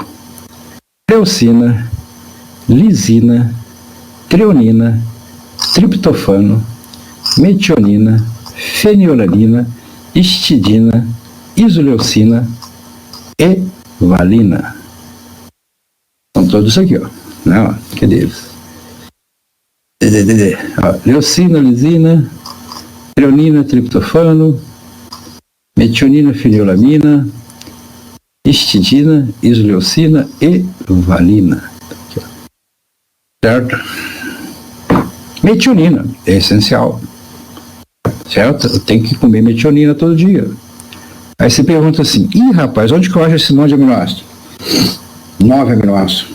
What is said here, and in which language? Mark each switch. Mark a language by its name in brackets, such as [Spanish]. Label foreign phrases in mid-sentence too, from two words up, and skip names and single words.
[Portuguese] Leucina, lisina, treonina, triptofano, metionina, fenilalanina, histidina, isoleucina e valina. São todos aqui, ó. Né? Cadê eles? Leucina, lisina, treonina, triptofano, metionina, fenilamina, histidina, isoleucina e valina. Aqui, certo? Metionina é essencial. Certo? Eu tenho que comer metionina todo dia. Aí você pergunta assim, rapaz, onde que eu acho esse monte de aminoácido? 9 aminoácidos.